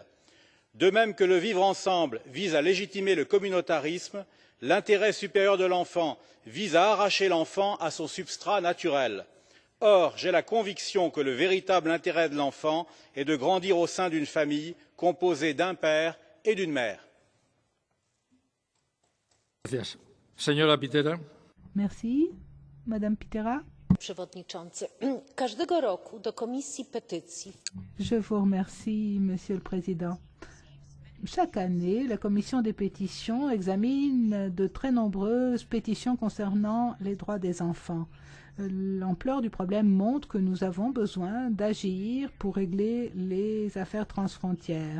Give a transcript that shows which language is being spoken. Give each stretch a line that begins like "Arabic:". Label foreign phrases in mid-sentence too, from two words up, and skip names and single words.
French: De même que le vivre ensemble vise à légitimer le communautarisme, l'intérêt supérieur de l'enfant vise à arracher l'enfant à son substrat naturel. Or, j'ai la conviction que le véritable intérêt de l'enfant est de grandir au sein d'une famille composée d'un père et d'une mère. Merci. Madame Pitera.
Polish: Przewodniczący, każdego roku do Komisji Petycji.
French: Je vous remercie, Monsieur le Président. Chaque année, la Commission des pétitions examine de très nombreuses pétitions concernant les droits des enfants. L'ampleur du problème montre que nous avons besoin d'agir pour régler les affaires transfrontières.